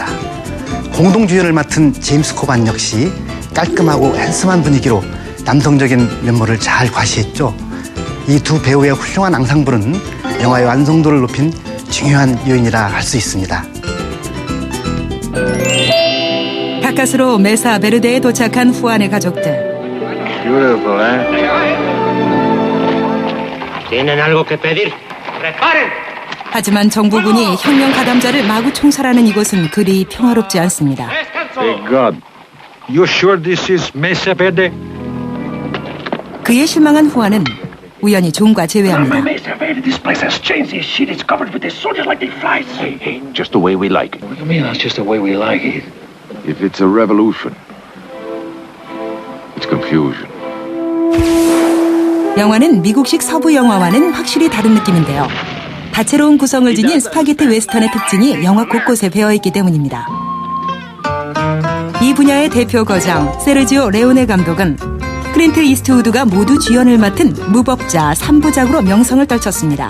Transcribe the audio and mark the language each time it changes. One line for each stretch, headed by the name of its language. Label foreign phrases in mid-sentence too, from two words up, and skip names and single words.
Korean: 공동주연을 맡은 제임스 코반 역시 깔끔하고 핸섬한 분위기로 남성적인 면모를 잘 과시했죠. 이 두 배우의 훌륭한 앙상블은 영화의 완성도를 높인 중요한 요인이라 할 수 있습니다. 가까스로 메사 베르데에 도착한 후안의 가족들.
English: Beautiful,
Spanish: eh? ¿Tienen algo que pedir? ¡Preparen!
Korean: 하지만 정부군이 혁명 가담자를 마구 총살하는 이곳은 그리 평화롭지 않습니다.
English: Hey God, you sure this is Mesa Verde?
Korean: 그에 실망한 후안은 우연히 존과 재회합니다.
English: Mesa Verde, this place has changed. This shit is covered with these soldiers like they flies. Hey, just the way we like it. What do you mean that's just the way we like it? If it's a revolution, it's confusion.
Korean: 영화는 미국식 서부 영화와는 확실히 다른 느낌인데요. 다채로운 구성을 지닌 스파게티 웨스턴의 특징이 영화 곳곳에 배어있기 때문입니다. 이 분야의 대표 거장 세르지오 레오네 감독은 클린트 이스트우드가 모두 주연을 맡은 무법자 3부작으로 명성을 떨쳤습니다.